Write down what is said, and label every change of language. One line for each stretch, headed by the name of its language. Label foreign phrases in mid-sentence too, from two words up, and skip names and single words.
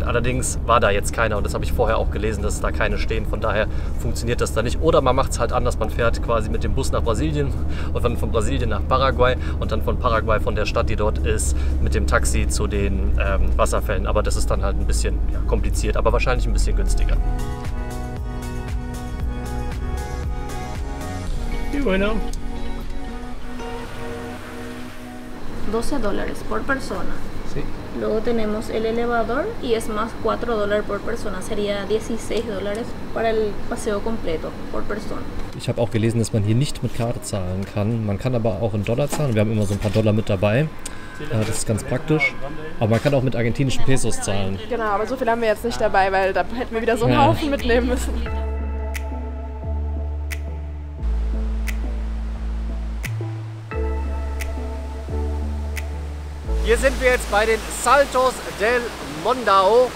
German: Allerdings war da jetzt keiner und das habe ich vorher auch gelesen, dass da keine stehen. Von daher funktioniert das da nicht. Oder man macht es halt anders, man fährt quasi mit dem Bus nach Brasilien und dann von Brasilien nach Paraguay und dann von Paraguay, von der Stadt, die dort ist, mit dem Taxi zu den Wasserfällen. Aber das ist dann halt ein bisschen kompliziert, aber wahrscheinlich ein bisschen günstiger.
Spanish: Y bueno. $12 por persona. Sí. Luego tenemos el elevador y es más $4 por persona. Sería $16 para el paseo completo por persona.
German: Ich habe auch gelesen, dass man hier nicht mit Karte zahlen kann. Man kann aber auch in Dollar zahlen. Wir haben immer so ein paar Dollar mit dabei. Das ist ganz praktisch. Aber man kann auch mit argentinischen Pesos zahlen. Genau, aber so viel haben wir jetzt nicht dabei, weil da hätten wir wieder so einen Haufen mitnehmen müssen. Hier sind wir jetzt bei den Saltos del Mondao.